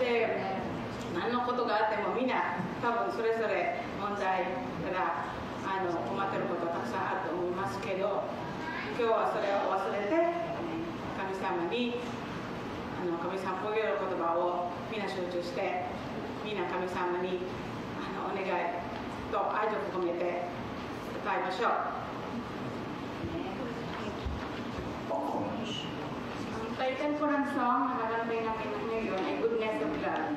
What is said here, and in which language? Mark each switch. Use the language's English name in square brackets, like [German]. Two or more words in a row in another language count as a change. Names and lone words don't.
[Japanese] で、何のことがあってもみんな多分それぞれ問題から困ってることたくさんあると思いますけど、今日はそれを忘れて神様に神様を覚える言葉をみんな集中して、みんな神様にお願いと愛情を込めて歌いましょう。 [Filipino] Ang title po ng song na kakantay namin ngayon ay Goodness of God.